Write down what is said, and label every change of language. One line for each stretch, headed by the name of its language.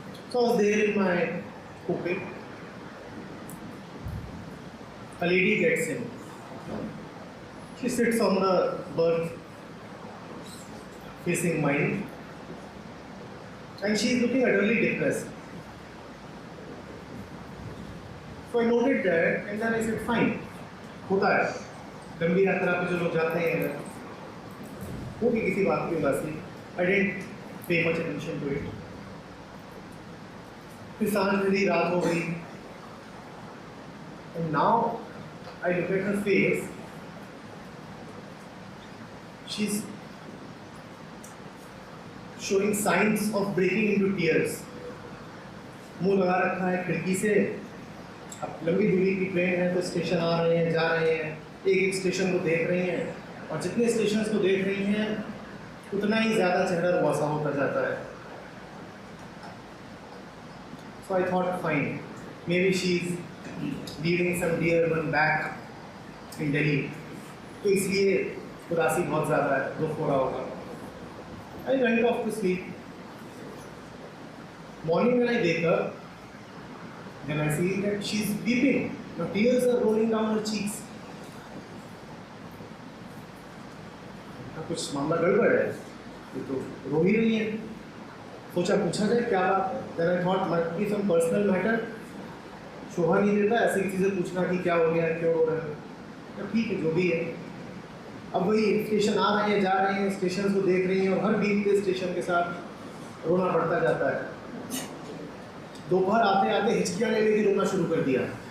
English: So I was there in my coupe. A lady gets in. She sits on the berth facing mine. and she is looking utterly depressed. So I noted that, and then I said, fine,
Hindi: होता है, लंबी यात्रा पे जो लोग जाते हैं, होगी किसी बात की उदासी.
English: I didn't pay much attention to it.
Hindi: फिर सांझ मेरी रात हो गई,
English: and now I look at her face. She's showing signs of breaking into tears.
Hindi: मुंह लगा रखा है खिड़की से. अब लंबी दूरी की ट्रेन है तो स्टेशन आ रहे हैं, जा रहे हैं, एक एक स्टेशन को देख रही हैं, और जितने स्टेशन को देख रही हैं उतना ही ज़्यादा चेहरा रुआसा होता जाता है.
English: So I thought, fine, maybe she's leaving some dear one back in Delhi.
Hindi: तो इसलिए उदासी बहुत ज़्यादा है, दुख हो रहा होगा.
English: I went off to sleep. Morning when I wake up, then I see that she's weeping. The tears are rolling down her cheeks.
Hindi: कुछ मामला गड़बड़ है, ये तो रो ही रही है. सोचा पूछा जाए क्या बात है.
English: Then I thought might be some personal matter.
Hindi: शोभा नहीं देता ऐसी चीज़ें पूछना कि क्या हो गया, क्यों हो रहा है. तो ठीक है, जो भी है. अब वही स्टेशन आ रहे हैं, जा रहे हैं, स्टेशन को देख रही हैं, और हर बीतते स्टेशन के साथ रोना बढ़ता जाता है. दोपहर आते आते हिचकियाँ ले लेके रोना शुरू कर दिया.